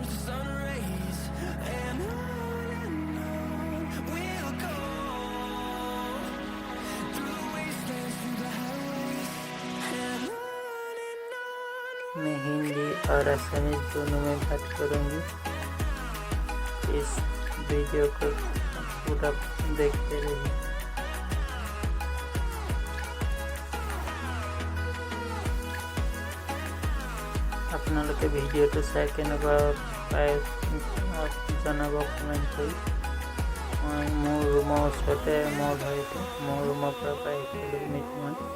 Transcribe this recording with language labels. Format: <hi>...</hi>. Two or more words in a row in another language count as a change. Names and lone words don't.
<hi>मैं हिंदी और असमीज दोनों में बात करूँगी। इस वीडियो को पूरा देखते रहिए।</hi> <as>আপোনালোকে ভিডিঅ'টো চাই কেনেকুৱা পায় জনাব কমেণ্ট কৰি। মই মোৰ ৰুমৰ ওচৰতে মল হয়, মোৰ ৰুমৰ পৰা প্ৰায় 1 কিলোমিটাৰমান।</as>